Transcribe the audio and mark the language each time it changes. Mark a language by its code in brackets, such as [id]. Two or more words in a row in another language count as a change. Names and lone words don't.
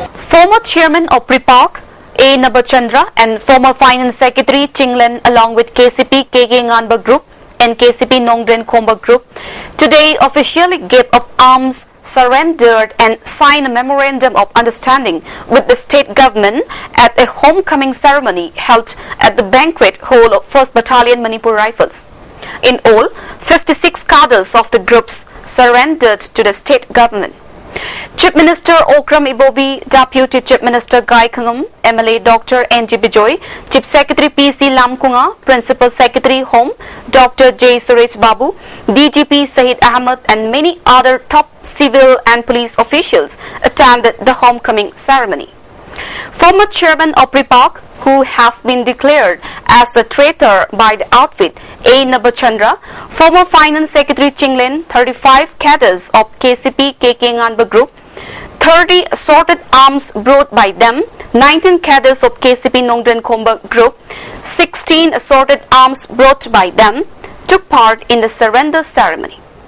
[en] Former chairman of Pripak, A. Nabachandra, and former finance secretary Chinglen, along with KCP KK Nganba Group, NKCP Nongdren Khomba Group today officially gave up arms, surrendered and signed a memorandum of understanding with the state government at a homecoming ceremony held at the banquet hall of 1st Battalion Manipur Rifles. In all, 56 cadres of the groups surrendered to the state government. Chief Minister Okram Ibobi, Deputy Chief Minister Gai Khangam, MLA Dr. N.G. Bijoy, Chief Secretary P.C. Lamkunga, Principal Secretary Home Dr. J. Suresh Babu, DGP Sahid Ahmed and many other top civil and police officials attended the homecoming ceremony. Former Chairman of PRIPAC, who has been declared as a traitor by the outfit A. Nabachandra, former Finance Secretary Chinglin, 35 cadres of KCP KK Nganba Group, 30 assorted arms brought by them, 19 cadres of KCP Nongdren Khomba Group, 16 assorted arms brought by them, took part in the surrender ceremony.